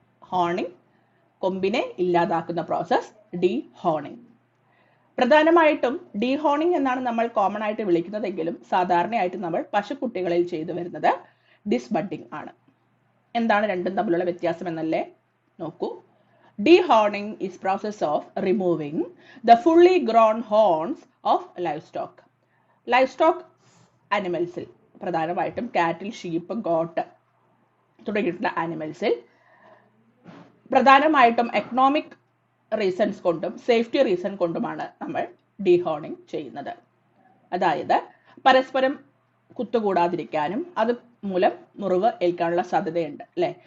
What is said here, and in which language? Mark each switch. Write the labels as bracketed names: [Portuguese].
[Malayalam] Honing, കൊമ്പിനെ ഇല്ലാതാക്കുന്ന process ഡീഹോണിംഗ്. പ്രധാനമായിട്ടും ഡീഹോണിംഗ് എന്നാണ് നമ്മൾ കോമൺ ആയിട്ട് വിളിക്കുന്നതെങ്കിലും സാധാരണയായിട്ട് നമ്മൾ പശുക്കുട്ടികളിൽ ചെയ്തു വരുന്നത് ഡിസ്ബഡിംഗ് ആണ്. എന്താണ് രണ്ടും തമ്മിലുള്ള വ്യത്യാസം എന്നല്ലേ നോക്കൂ. [English] Dehorning is process of removing the fully grown horns of livestock. [Malayalam] Livestock animalsൽ, പ്രധാനമായിട്ടും കാറ്റിൽ, ഷീപ്പ്, ഗോട്ട് തുടങ്ങിയിട്ടുള്ള ആനിമൽസിൽ പ്രധാനമായിട്ടും എക്കണോമിക് റീസൺസ് കൊണ്ടും സേഫ്റ്റി റീസൺ കൊണ്ടുമാണ് നമ്മൾ ഡീഹോണിംഗ് ചെയ്യുന്നത്. അതായത് പരസ്പരം കുത്തുകൂടാതിരിക്കാനും അത് മൂലം മുറിവ് ഏൽക്കാനുള്ള സാധ്യതയുണ്ട്, അല്ലെ?